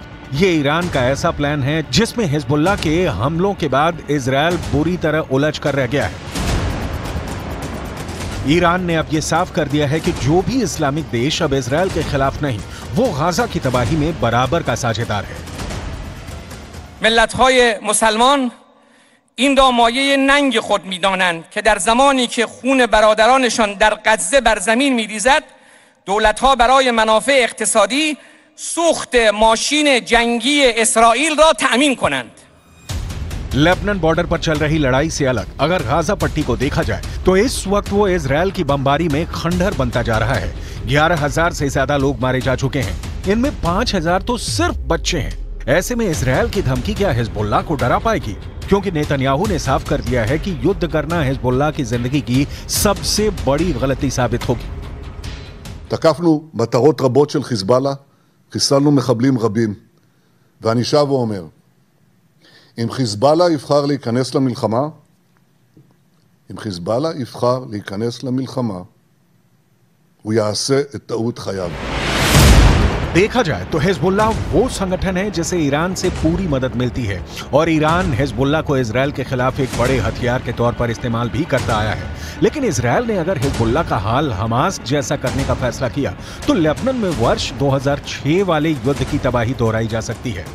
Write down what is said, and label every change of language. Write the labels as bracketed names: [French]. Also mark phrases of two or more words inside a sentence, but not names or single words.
[Hindi] ये ईरान का ऐसा प्लान है जिसमें हिजबुल्लाह के हमलों के बाद इजराइल बुरी तरह उलझ कर रह गया है। ईरान ने अब ये साफ कर दिया है कि जो भी इस्लामिक देश अब इजराइल के खिलाफ नहीं, वो गाजा की तबाही में बराबर का साझेदार है। [Persian] ملت‌های مسلمان این را مایه ننگ خود می‌دانند که در زمانی که خون برادرانشان در غزه بر زمین می‌ریزد، دولت‌ها برای منافع اقتصادی سوخت ماشین جنگی اسرائیل را تأمین کنند. [Hindi] लेबनान बॉर्डर पर चल रही लड़ाई से अलग अगर गाजा पट्टी को देखा जाए तो इस वक्त वो इजराइल की बमबारी में खंडहर बनता जा रहा है। 11,000 से ज्यादा लोग मारे जा चुके हैं। इनमें 5,000 तो सिर्फ बच्चे हैं। ऐसे में इजराइल की धमकी क्या हिजबुल्लाह को डरा पाएगी? क्योंकि नेतन्याहू ने साफ कर दिया है कि युद्ध करना हिजबुल्लाह की जिंदगी की सबसे बड़ी गलती साबित होगी। [Hebrew] תקפנו מטרות רבות של חיזבאללה, חיסלנו מחבלים רבים, ואני שב ואומר, אם חיזבאללה יבחר להיכנס למלחמה, אם חיזבאללה יבחר להיכנס למלחמה, הוא יעשה את טעות חייו. [Hindi] देखा जाए तो हिजबुल्ला वो संगठन है जिसे ईरान से पूरी मदद मिलती है और ईरान हिजबुल्ला को इजरायल के खिलाफ एक बड़े हथियार के तौर पर इस्तेमाल भी करता आया है। लेकिन इजरायल ने अगर हिजबुल्ला का हाल हमास जैसा करने का फैसला किया तो लेबनान में वर्ष 2006 वाले युद्ध की तबाही दोहराई जा सकती है।